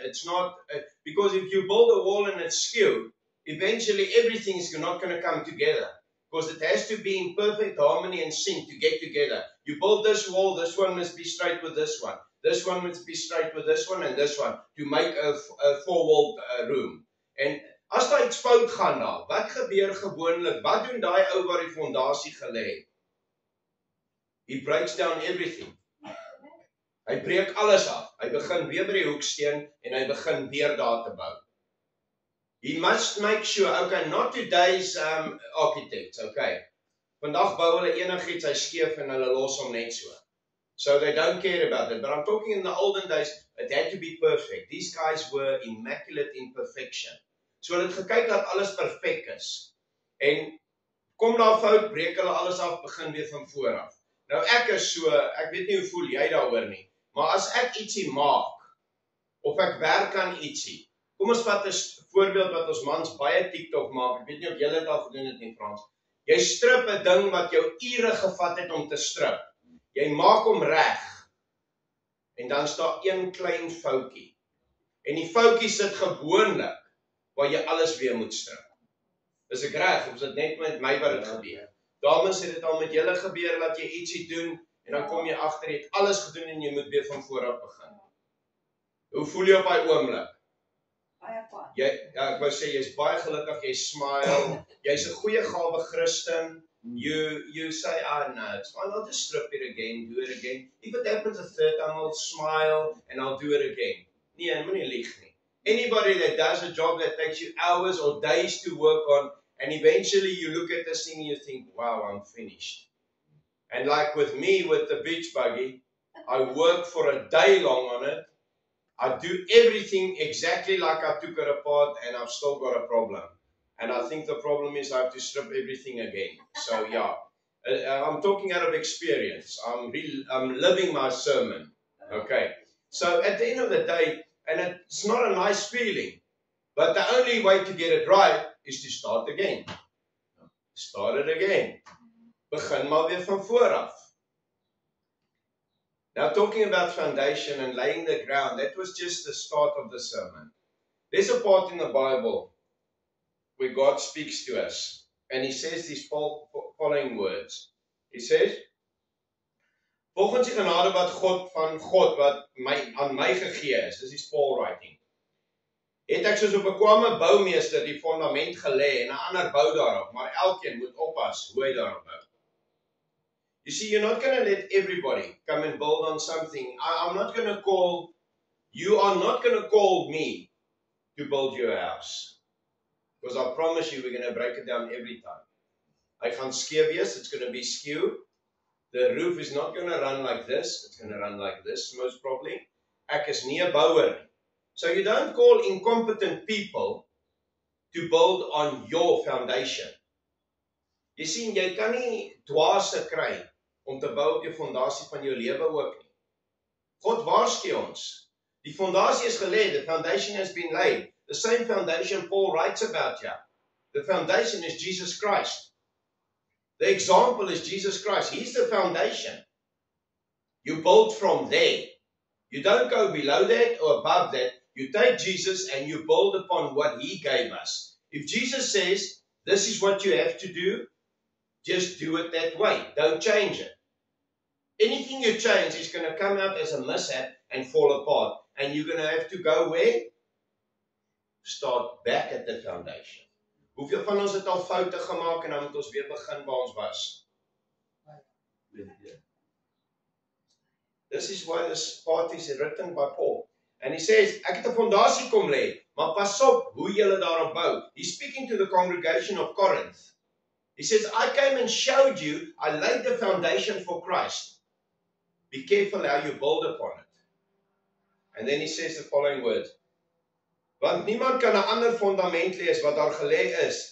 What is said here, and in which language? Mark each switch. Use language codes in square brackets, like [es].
[en] It's not, because if you build a wall and it's skewed, eventually everything is not going to come together. Because it has to be in perfect harmony and sync to get together. You build this wall, this one must be straight with this one. This one must be straight with this one and this one to make a four-walled room. [af] En as daar iets fout gaan daar, wat gebeur gewoonlik? Wat doen daai ou waar die fondasie gelê het? [en] He breaks down everything. [af] Hy breek alles af. Hy begin weer by die hoeksteen en hy begin weer daar te bou. [en] He must make sure, okay, not today's architects, okay. [af] Vandag bou hulle enigiets, hy skeef en hulle los hom net so. [en] So they don't care about it. But I'm talking in the olden days, it had to be perfect. These guys were immaculate in perfection. [af] So hulle het gekyk dat alles perfek is. En kom daar fout, breek hulle alles af, begin weer van vooraf. Nou ek is so, ek weet nie hoe voel jy daaroor nie, maar as ek ietsie maak, of ek werk aan ietsie, kom ons vat 'n voorbeeld wat ons mans baie TikTok maak, ek weet nie of julle dit al gedoen het nie, Frans. Jy strip 'n ding wat jou ure gevat het om te strip. Jy maak hom reg. En dan staan een klein foutjie. En die foutjie sit gewoonlik waar jy alles weer moet strik. Is ek reg? Of is dit net met my wat dit gebeur? Dames, het dit al met julle gebeur dat jy ietsie doen en dan kom jy agter jy het alles gedoen en jy moet weer van voor af begin. Hoe voel jy op daai oomblik? Ek wou sê jy's baie gelukkig, jy smile, jy's 'n goeie gawe Christen. [en] You say, no, it's fine, I'll just strip it again, do it again. If it happens a third time, I'll smile and I'll do it again. [af] Nee, moenie lieg nie. [en] Anybody that does a job that takes you hours or days to work on, and eventually you look at this thing and you think, wow, I'm finished. And like with me, with the beach buggy, I work for a day long on it. I do everything exactly like I took it apart and I've still got a problem. And I think the problem is I have to strip everything again. So yeah, I'm talking out of experience. I'm living my sermon. Okay. So at the end of the day, and it's not a nice feeling, but the only way to get it right is to start again. Start it again. [af] Begin maar weer van vooraf. [en] Now talking about foundation and laying the ground, that was just the start of the sermon. There's a part in the Bible where God speaks to us, and he says these following words. He says, [af] volgens die genade wat van God wat aan my gegee is, [en] this is Paul writing, [af] het ek soos 'n bekwame boumeester die fondament gelê en 'n ander bou daarop, maar elkeen moet oppas hoe hy daarop bou. [en] You see, you're not going to let everybody come and build on something. I'm not going to call, you are not going to call me to build your house. Because I promise you, we're going to break it down every time. [af] Hy gaan skeef wees, [en] it's going to be skew. The roof is not going to run like this, it's going to run like this, most probably. [af] Ek is nie 'n bouer nie. [en] So you don't call incompetent people to build on your foundation. [af] Jy sien, jy kan nie dwaase kry om te bou op die fondasie van jou lewe ook nie. God waarsku ons. Die fondasie is gelê, [en] the foundation has been laid. The same foundation Paul writes about here. The foundation is Jesus Christ. The example is Jesus Christ. He's the foundation. You build from there. You don't go below that or above that. You take Jesus and you build upon what he gave us. If Jesus says, this is what you have to do, just do it that way. Don't change it. Anything you change is going to come out as a mishap and fall apart. And you're going to have to go where? Start back at the foundation. [af] Hoeveel van ons het al foute gemaak en dan moet ons weer begin waar ons was? [en] This is why this part is written by Paul. And he says, [af] ek het 'n fondasie kom lê, maar pas op hoe julle daarop bou. [en] He's speaking to the congregation of Corinth. He says, I came and showed you, I laid the foundation for Christ. Be careful how you build upon it. And then he says the following words. [af] Want niemand kan 'n ander fondament lê as wat daar gelê is.